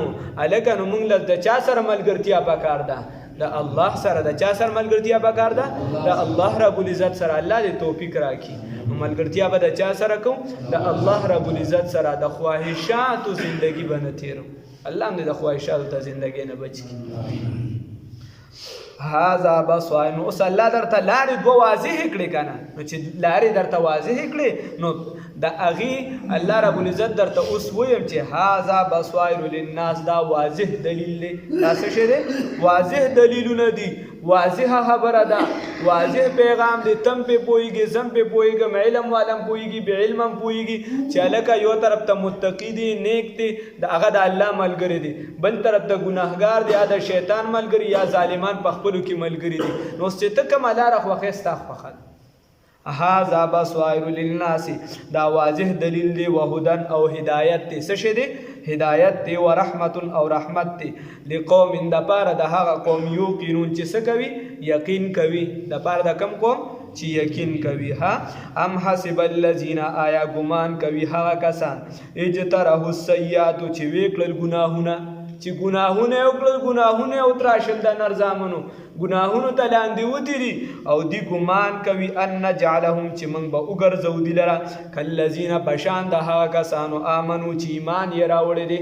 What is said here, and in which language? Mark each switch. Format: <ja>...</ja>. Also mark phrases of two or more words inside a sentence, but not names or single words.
<ps>هلکه نو موږ له د چا سره ملګرتیا پکار ده د الله سره. د چا سره ملګرتیا پکار ده د الله</ps> <ar>رب العزت</ar> <ps>سره. الله دې توفیق راکړي. ملګرتیا به د چا سره کوم د الله</ps> <ar>رب العزت</ar> <ps>سره. د خواهشاتو زندگی به نه تیرو. الله هم دې د خواهشاتو ته زندگی نه بچ کړي.</ps> <ar>هذا بصائر.</ar> <ps>نو اوس الله درته لارې دوه واضح کړې که نه نو چې لارې درته واضح کړې نو د هغې الله</ps> <ar>رب العزت</ar> <ps>درته اوس ویم چې</ps> <ar>هذا بصائر للناس</ar> <ps>دا واضح دلیل دی. دا څه شی دی؟ واضح دلیلونه دي، واضحه خبره ده، واضح پیغام دی. تم پې پوهېږي زم پې پوهېږم علم والم پوهېږي بې علم هم پوهېږي چې هلکه یو طرف ته متقي دی نیک دی د هغه د الله ملګری دی، بل طرف ته ګناهګار دی یا د شیطان ملګری یا ظالمان په خپلو کې ملګري دي. نو اوس چې ته کومه لاره خوښې ستا خوښه ده.</ps> <ar>هذا بصائر للناس</ar> <ps>دا واضح دلیل دی وهدن او هدایت دی. څه شی دی؟ هدایت دی و رحمت او رحمت دی لقوم د پاره د هغه قوم یوقنون چې څه کوي؟ یقین کوي. د پاره د کم قوم چې یقین کوي.</ps> <ar>ام حسب الذین</ar> <ps>آیا ګمان کوي هغه کسان</ps> <ar>اجترحوا السیئات</ar> <ps>چې ویې کړل ګناهونه چې ګناهونه یې وکړل ګناهونه یې وتراشل د نرزامنو ګناهونو ته لاندې ودري او دی ګمان کوي</ps> <ar>ان نجعلهم</ar> <ps>چې موږ به وګرځو دي لره کالذین په شان د هغه کسانو آمنو چې ایمان یې راوړی دی.</ps>